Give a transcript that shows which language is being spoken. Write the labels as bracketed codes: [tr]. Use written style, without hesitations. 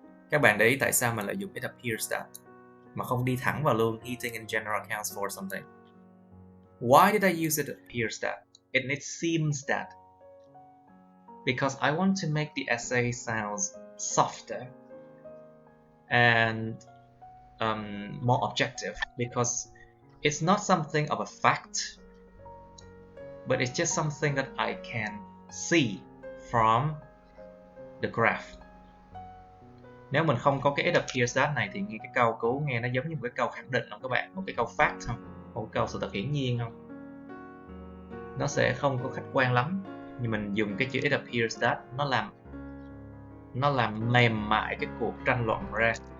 [vi] Các bạn để ý tại sao mình lại dùng [en] it appears that [vi] mà không đi thẳng vào luôn [en] heating in general accounts for something. Why did I use it appears that? And it seems that. Because I want to make the essay sounds softer and more objective, because it's not something of a fact, but it's just something that I can see from the graph. [vi] Nếu mình không có cái [en] it appears that [vi] này thì nghe cái câu cú nghe nó giống như một cái câu khẳng định không các bạn, một cái câu fact không, một cái câu sự thật hiển nhiên không, nó sẽ không có khách quan lắm. Nhưng mình dùng cái chữ [en] it appears that, [vi] nó làm mềm mại cái cuộc tranh luận ra.